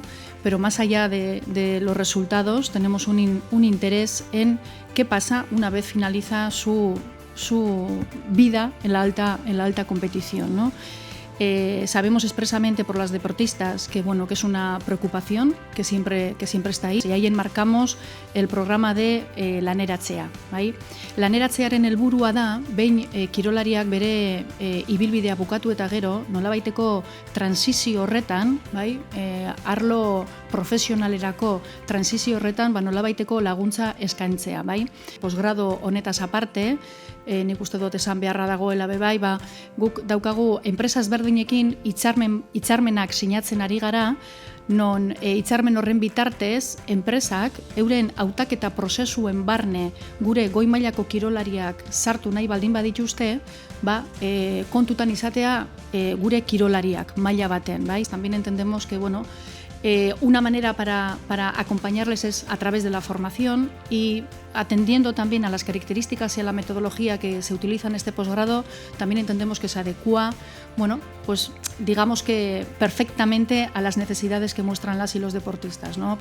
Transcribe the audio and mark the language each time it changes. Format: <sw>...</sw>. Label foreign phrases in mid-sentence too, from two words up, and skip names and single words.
<es>Pero más allá de los resultados tenemos un interés en qué pasa una vez finaliza su vida en la alta competición, ¿no? Sabemos expresamente por las deportistas que es una preocupación que siempre está ahí, y ahí enmarcamos el programa de Laneratzea.</es> <eu>Bai? Laneratzearen helburua da, behin kirolariak bere ibilbidea bukatu eta gero, nolabaiteko transizio horretan, bai? Arlo profesionalerako transizio horretan nolabaiteko laguntza eskaintzea. Bai? Posgrado honetaz aparte, nik uste dut esan beharra dagoela bebai, guk daukagu enpresa ezberdinekin hitzarmenak sinatzen ari gara, non hitzarmen horren bitartez enpresak euren hautaketa prozesuen barne gure goi mailako kirolariak sartu nahi baldin badituzte, kontutan izatea gure kirolariak maila baten. Bai?</eu> <es>También entendemos que una manera para acompañarles es a través de la formación y atendiendo también a las características y a la metodología que se utiliza en este posgrado, también entendemos que se adecua, pues digamos que perfectamente a las necesidades que muestran las y los deportistas, ¿no?</es>